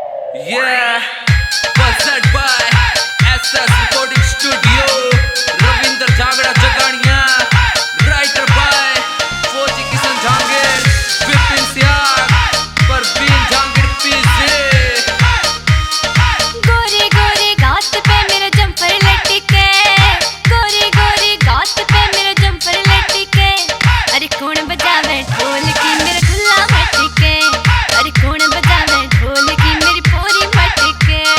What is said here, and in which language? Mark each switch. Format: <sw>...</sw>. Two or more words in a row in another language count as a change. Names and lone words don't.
<en>Yeah, presented by SS Recording Studio, Ravinder Jagda Jagania, writer by Fauji Kisan Jhangir, Vipin Siag, Parveen Jhangir PZ।</en> <bgc>गोरे गोरे गात पे मेरा जम्पर लटके, गोरे गोरे गात पे मेरा जम्पर लटके, अरे कौन बजावे ढोल की मेरा खुला मटके, अरे कौन बजावे ढोल की मेरी पूरी मटके।</bgc>